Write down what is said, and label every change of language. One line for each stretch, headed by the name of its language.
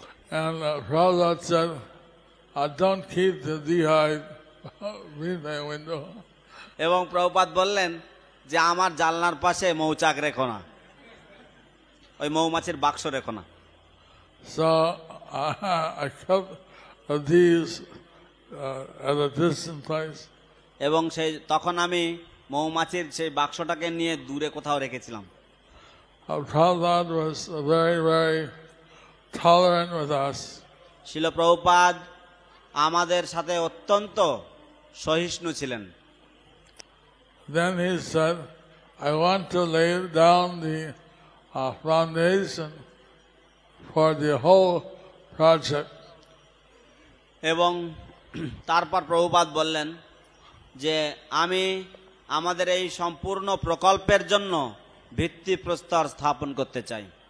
English: And Prabhupada said, don't keep the beehive near my window.
Bangla: এবং প্রভুপাদ বললেন যে আমার জানলার পাশে মৌচাক রেখো না, ওই মৌমাছির বাক্স রেখো না।
English: So I kept these at a distant place.
Bangla: এবং তখন আমি মৌমাছির সেই বাক্সটাকে নিয়ে দূরে কোথাও রেখেছিলাম।
English: Prabhupada was very, very tolerant with us.
Bangla: শিল প্রভুপাদ আমাদের সাথে অত্যন্ত সহিষ্ণু ছিলেন।
English: Then he said, I want to lay down the foundation for the whole project.
Bangla: এবং তারপর প্রভুপাদ বললেন যে আমি আমাদের এই সম্পূর্ণ প্রকল্পের জন্য ভিত্তিপ্রস্তর স্থাপন করতে চাই।